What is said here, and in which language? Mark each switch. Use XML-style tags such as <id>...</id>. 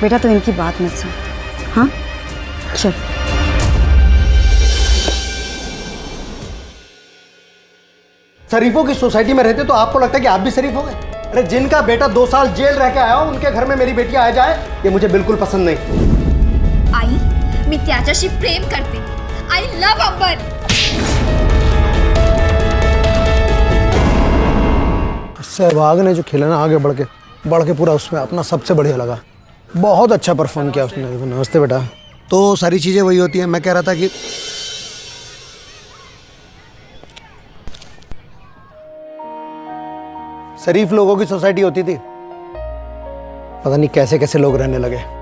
<hi>बेटा तो इनकी बात मत सुन। हाँ, चल। शरीफों की सोसाइटी में रहते तो आपको लगता है कि आप भी शरीफ हो गए? अरे जिनका बेटा 2 साल जेल रह के आया हो, उनके घर में मेरी बेटी आ जाए, ये मुझे बिल्कुल पसंद नहीं।</hi> <mr>आई मी त्याच्याशी प्रेम करते।</mr> <en>I love Ambar.</en> <hi>सहवाग ने जो खेला ना आगे बढ़ के पूरा उसमें अपना सबसे बढ़िया लगा। बहुत अच्छा परफॉर्म किया उसने। नमस्ते बेटा। तो सारी चीजें वही होती हैं। मैं कह रहा था कि शरीफ लोगों की सोसाइटी होती थी, पता नहीं कैसे कैसे लोग रहने लगे।</hi>